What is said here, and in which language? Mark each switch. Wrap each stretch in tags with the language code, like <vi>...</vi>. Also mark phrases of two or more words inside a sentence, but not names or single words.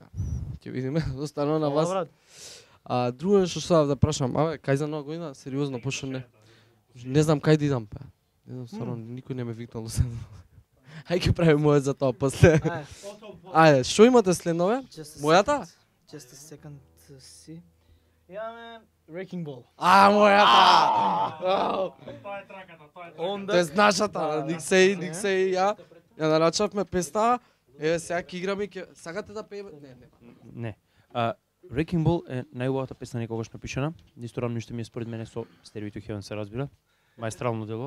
<mk>Ќе видиме, останува на вас. А друго нешто што да прашам, кај за нова година, сериозно, пошто не знам кај да идам, па. Не знам, стварно, никој не ме викнал до сега. Ај ќе правим мојот за тоа после. Ајде, што имате следнове? Мојата?</mk> <en>Just a second to see. Имаме Wrecking Ball.</en> <mk>Мојата! Тоа е траката, тоа е Онда... Тоа е нашата, Да, Никсеј и ја. Ја нарачавме песна, еве сега ќе играме, сакате да пееме? Не. Не. Wrecking Ball е најубавата песна никогаш напишана. Нисто рамно што ми е според мене со Stairway to Heaven се разбира. Маестрално дело.</mk>